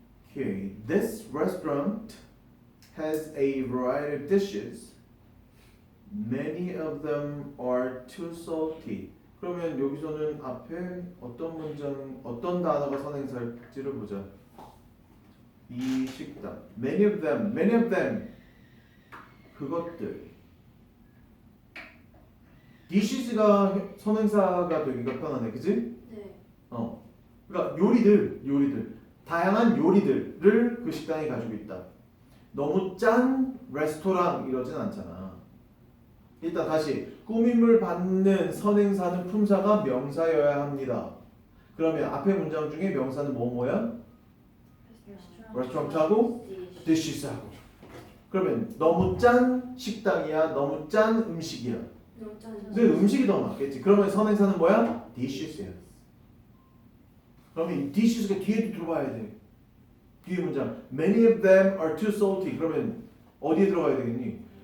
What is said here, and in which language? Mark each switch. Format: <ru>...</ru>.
<en>Okay, this restaurant has a variety of dishes. Many of them are too salty.</en> <ko>그러면 여기서는 앞에 어떤 단어가 선행사일지를 보자. 이 식당.</ko> <en>Many of them.</en> <ko>그것들. dishes가 선행사가 되기가 편하네, 그지? 네. 그러니까 요리들. 다양한 요리들을 그 식당이 가지고 있다. 너무 짠 레스토랑 이러진 않잖아. 일단 다시 꾸밈을 받는 선행사는 품사가 명사여야 합니다. 그러면 앞에 문장 중에 명사는 뭐야? 레스토랑하고 dishes하고. 그러면 너무 짠 식당이야, 너무 짠 음식이야. 근데 음식이 더 맞겠지. 그러면 선행사는 뭐야? dishes야. 그러면 이 dishes가 뒤에도 들어가야 돼. 뒤에 문장</ko> <en>many of them are too salty.</en> <ko>그러면 어디에 들어가야 되겠니?</ko>